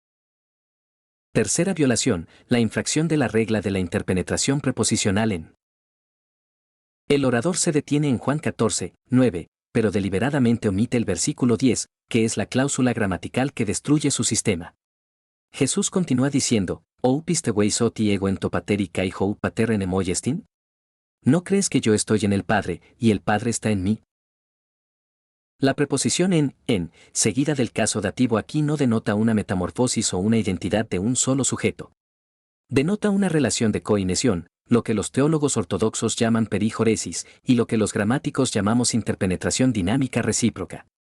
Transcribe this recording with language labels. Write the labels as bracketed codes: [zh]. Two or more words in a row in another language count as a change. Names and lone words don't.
[es] Tercera violación, la infracción de la regla de la interpenetración preposicional en. El orador se detiene en Juan 14, 9, pero deliberadamente omite el versículo 10, que es la cláusula gramatical que destruye su sistema. Jesús continúa diciendo, [el] ¿οὐ πιστεύεις ὅτι ἐγὼ ἐν τῷ πατρὶ καὶ ὁ πατὴρ ἐν ἐμοί ἐστιν? [es] ¿No crees que yo estoy en el Padre, y el Padre está en mí? La preposición en, seguida del caso dativo aquí no denota una metamorfosis o una identidad de un solo sujeto. Denota una relación de coinesión, lo que los teólogos ortodoxos llaman perijoresis, y lo que los gramáticos llamamos interpenetración dinámica recíproca.